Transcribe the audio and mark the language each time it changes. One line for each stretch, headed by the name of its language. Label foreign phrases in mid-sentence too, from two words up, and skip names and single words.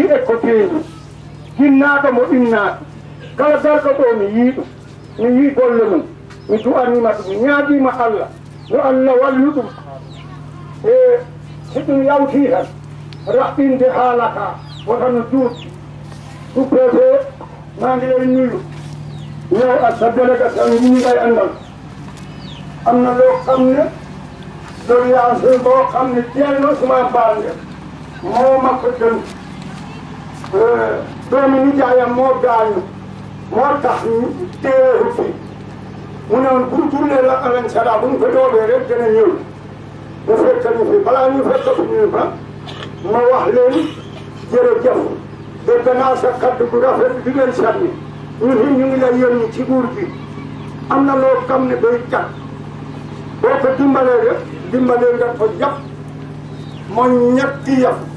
Fula: e ko teeñi hinnaaɗo mo innaaki kala garɗo ɗo mi yii ɗum mi yii golle mum mi du'aniima ɗum mi ñaagiima Allah yo Allah wallu ɗum e si ɗum yawtii tan raɓɓinde haala ka wota no juuɗi sous-préfet
Wolof: maa ngi lay nuyu yow ak sa délégation yi ñu ngay àndal am na loo xam ne doléance boo xam ne Ceerno Ousmane Balde moo ma ko dënk doomi nijaayam moo gaañu moo tax téewu fi mu ne woon pour jullee la alañ sala bu ñu ko doobee rek dana ñëw mu fekk ñu fi balaa ñu fekk fi ñu fa ma wax leen jërëjëf dégg naa sa kaddu gu rafet bi ngeen sànni ñun ñu ngi lay yónni ci nguur gi am na loo xam ne day cat boo ko dimbalee rek dimbalee nga ko jàpp mooy ñetti yëf